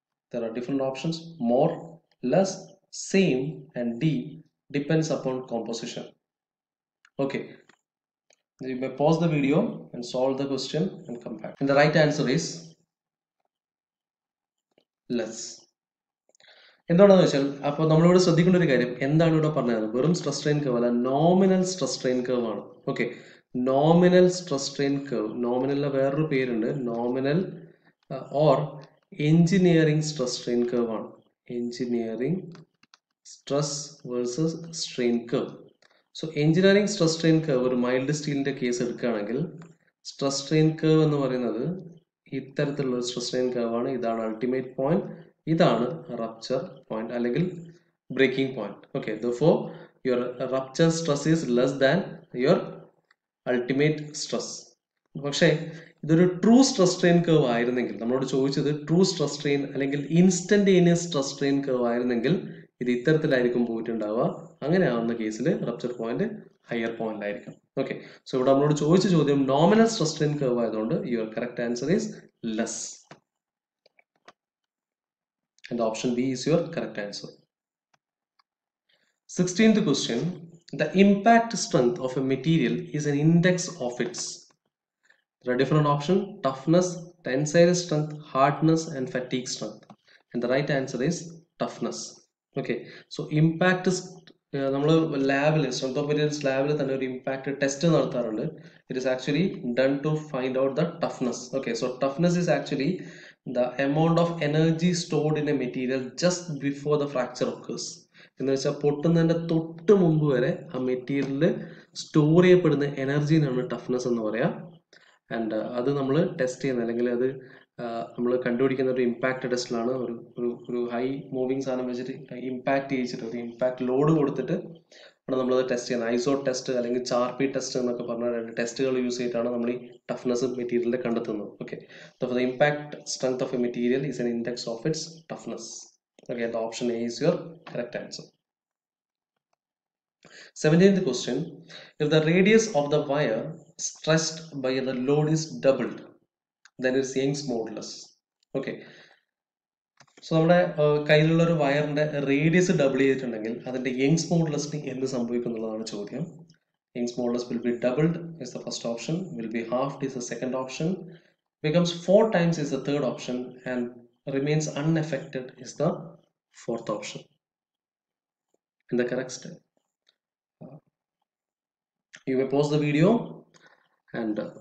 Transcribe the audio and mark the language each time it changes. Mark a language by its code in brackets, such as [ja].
[en] There are different options: more, less, same, and D depends upon composition. Okay, you may pause the video and solve the question and come back. And the right answer is less. [ml] എന്താണെന്ന് വെച്ചാൽ അപ്പോൾ നമ്മളിവിടെ ശ്രദ്ധിക്കേണ്ട ഒരു കാര്യം, എന്താണ് ഇവിടെ പറഞ്ഞത്? വെറും സ്ട്രെസ് സ്ട്രെയിൻ കർവ് അല്ല, നോമിനൽ സ്ട്രെസ് സ്ട്രെയിൻ കർവ് ആണ്. Okay, nominal stress strain curve, നോമിനലിന് വേറൊരു പേരുണ്ട്, nominal or engineering stress strain curve ആണ്. Engineering stress versus strain curve. So engineering stress strain curve ഒരു മൈൽഡ് സ്റ്റീലിന്റെ കേസ് എടുക്കുകയാണെങ്കിൽ സ്ട്രെസ് സ്ട്രെയിൻ കർവ് എന്ന് പറയുന്നത് ഇത്തരത്തിലുള്ള സ്ട്രെസ് സ്ട്രെയിൻ കർവ് ആണ്. ഇതാണ് അൾട്ടിമേറ്റ് പോയിന്റ്, ഇതാണ് റപ്ചർ പോയിന്റ് അല്ലെങ്കിൽ breaking point. [en] Okay, therefore your rupture stress is less than your ultimate stress. [ml] പക്ഷേ ഇതൊരു ട്രൂ സ്ട്രെസ് സ്ട്രെയിൻ കർവ് ആയിരുന്നെങ്കിൽ, നമ്മളോട് ചോദിച്ചത് ട്രൂ സ്ട്രെസ് സ്ട്രെയിൻ അല്ലെങ്കിൽ ഇൻസ്റ്റന്റേനിയസ് സ്ട്രെസ് സ്ട്രെയിൻ കർവ് ആയിരുന്നെങ്കിൽ ഇത് ഇത്തരത്തിലായിരിക്കും പോയിട്ടുണ്ടാവുക. അങ്ങനെ ആവുന്ന കേസിൽ റപ്ചർ പോയിന്റ് ഹയർ പോയിന്റ് ആയിരിക്കും. ഓക്കെ, സോ ഇവിടെ നമ്മളോട് ചോദിച്ച ചോദ്യം നോമിനൽ സ്ട്രെസ് സ്ട്രെയിൻ കർവ് ആയതുകൊണ്ട് [en] Your correct answer is less. And option B is your correct answer. 16th question. The impact strength of a material is an index of its. There are different options: toughness, tensile strength, hardness, and fatigue strength. And the right answer is toughness. Okay, so impact is [ml] നമ്മൾ ലാബിൽ, strength of materials ലാബിൽ തന്നെ ഒരു impact test നടത്താറുണ്ട്. [en] It is actually done to find out the toughness. Okay, so toughness is actually the amount of energy stored in a material just before the fracture occurs. [ml] എന്ന് വെച്ചാൽ പൊട്ടുന്നതിന്റെ തൊട്ട് മുമ്പ് വരെ ആ മെറ്റീരിയലിൽ സ്റ്റോർ ചെയ്യപ്പെടുന്ന എനർജിനാണ് ടഫ്നെസ് എന്ന് പറയാം. ആൻഡ് അത് നമ്മൾ ടെസ്റ്റ് ചെയ്യുന്നത് അല്ലെങ്കിൽ അത് നമ്മൾ കണ്ടുപിടിക്കുന്ന ഒരു ഇമ്പാക്ട് ടെസ്റ്റിലാണ്. ഒരു ഹൈ മൂവിങ് സാധനം വെച്ചിട്ട് ഇമ്പാക്ട് ചെയ്യിച്ചിട്ട് ഒരു ഇമ്പാക്ട് ലോഡ് കൊടുത്തിട്ട് ആണ് നമ്മളത് ടെസ്റ്റ് ചെയ്യുന്നത്. ഐസോ ടെസ്റ്റ് അല്ലെങ്കിൽ ചാർപി ടെസ്റ്റ് എന്നൊക്കെ പറഞ്ഞ രണ്ട് ടെസ്റ്റുകൾ യൂസ് ചെയ്തിട്ടാണ് നമ്മൾ ഈ ടഫ്നെസ് മെറ്റീരിയലിന്റെ കണ്ടെത്തുന്നത്. [en] Okay, so the impact strength of a material is an index of its toughness. Okay, the option A is your correct answer. 17th question. If the radius of the wire stressed by the load is doubled, then it's Young's modulus. [ml] Okay, so നമ്മുടെ കയ്യിലുള്ള ഒരു വയറിന്റെ radius double ചെയ്തിട്ടുണ്ടെങ്കിൽ അതിന്റെ Young's മോഡുലസിന് എന്ത് സംഭവിക്കും എന്നുള്ളതാണ് ചോദ്യം. [en] Young's modulus will be doubled is the first option, will be halved is the second option, becomes 4 times is the third option, and remains unaffected is the fourth option. In the correct step, you may pause the video and